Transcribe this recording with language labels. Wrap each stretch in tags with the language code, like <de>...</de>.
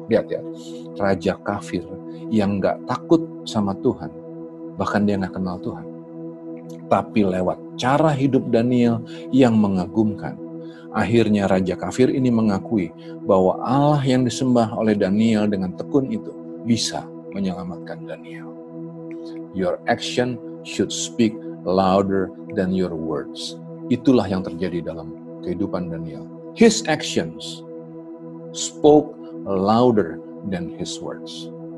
<id>Lihat ya, raja kafir yang gak takut sama Tuhan, bahkan dia gak kenal Tuhan. Tapi lewat cara hidup Daniel yang mengagumkan, akhirnya raja kafir ini mengakui bahwa Allah yang disembah oleh Daniel dengan tekun itu bisa menyelamatkan Daniel.</id> <en>Your action should speak louder than your words.</en> <id>Itulah yang terjadi dalam kehidupan Daniel.</id> <en>His actions spoke louder than his words.</en>